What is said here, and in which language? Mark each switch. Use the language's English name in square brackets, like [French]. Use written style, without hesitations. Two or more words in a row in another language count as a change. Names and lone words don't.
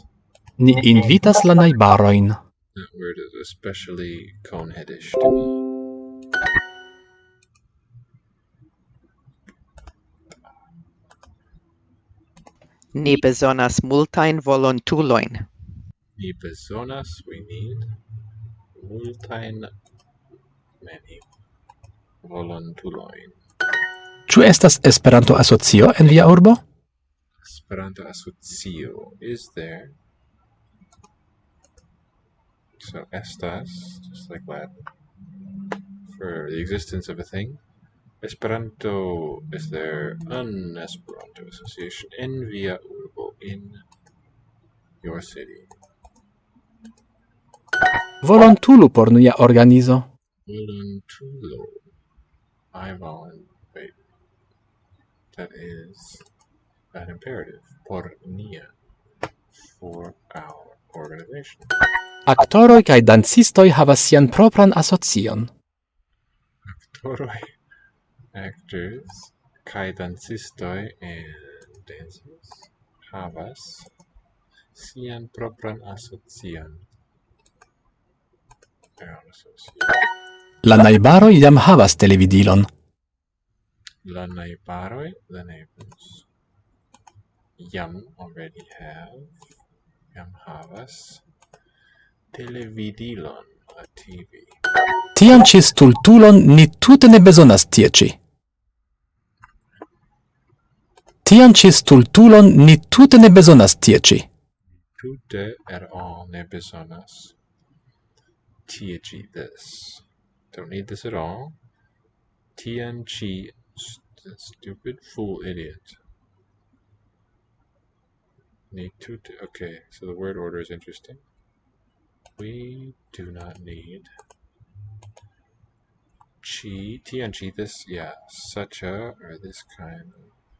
[Esperanto] Ni invitas la najbarojn. [English] That word is especially coneheadish to me. [Esperanto] Ni bezonas multajn volontulojn. Ni bezonas, [English] we need, multajn, many, [Esperanto] volontulojn. Ĉu estas Esperanto-asocio en via urbo? [English] Esperanto-asocio is there. So estas, just like Latin, for the existence of a thing. Esperanto, is there an Esperanto association [Esperanto] en via urbo, [English] in your city? [Esperanto] Volontulu por nia organizo. Voluntulo. [English] I volunteer. That is an imperative. [Esperanto] Por nia. [English] For our organization. [Esperanto] Aktoroj kaj dancistoj havas sian propran asocion. Aktoroj, actors, kaj dancistoj [English] and dancers [Esperanto] havas sian propran asocion. La najbaroj jam havas televidilon. La najbaroj, [English] the neighbors, jam already have, [Esperanto] jam havas televidilon, [English] a TV. [Esperanto] Tian ĉi stultulon ni tute ne bezonas tie ĉi. Tian ĉi stultulon ni tute ne bezonas tie ĉi. Tute [English] at all [Esperanto] ne bezonas tie ĉi this. [English] Don't need this at all. [Esperanto] Tian chi, [English] stupid fool idiot. Need tute. Okay, so the word order is interesting. We do not need chi, [Esperanto] tian chi, [English] this, yeah, such a, or this kind of.